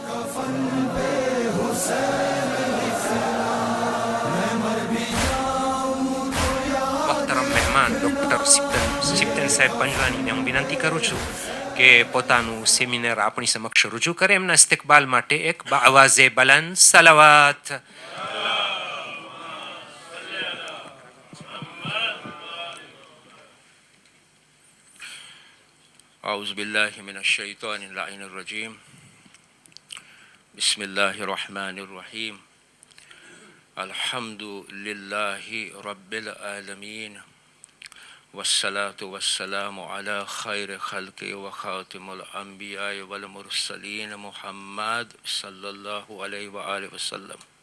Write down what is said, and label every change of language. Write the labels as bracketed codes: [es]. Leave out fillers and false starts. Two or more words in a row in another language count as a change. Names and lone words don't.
[gu] મોહતરમ મહેમાન ડૉક્ટર સિપ્તન સાહેબ પંજવાનીને હું વિનંતી કરું છું કે પોતાનું સેમિનાર આપણી સમક્ષ રજૂ કરે. એમના ઇસ્તિકબાલ માટે એક [ur] باآوازِ بلند [gu] સલાવાત. [ar] أعوذ بالله من الشيطان اللعين الرجيم بسم الله الرحمن الرحيم الحمد لله رب العالمين والصلاة والسلام على خير خلق وخاتم الأنبياء والمرسلين محمد صلى الله عليه وآله وسلم.